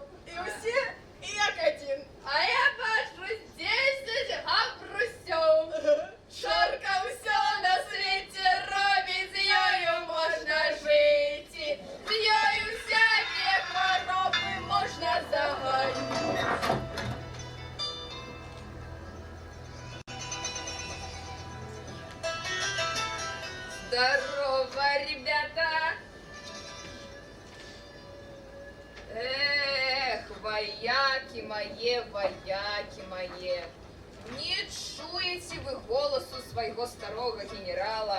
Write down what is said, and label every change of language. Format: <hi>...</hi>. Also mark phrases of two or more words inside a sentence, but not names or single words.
<be>І ўсе як адзін. А я бачу 10 габрусёў. Шарка Усё на свеце робіць, з ёю можна жыць. З ёю всякія хваробы можна загоіць.</be> <ru>Здорово, ребята! Эх, вояки мои, не чуете вы голосу своего старого генерала?</ru>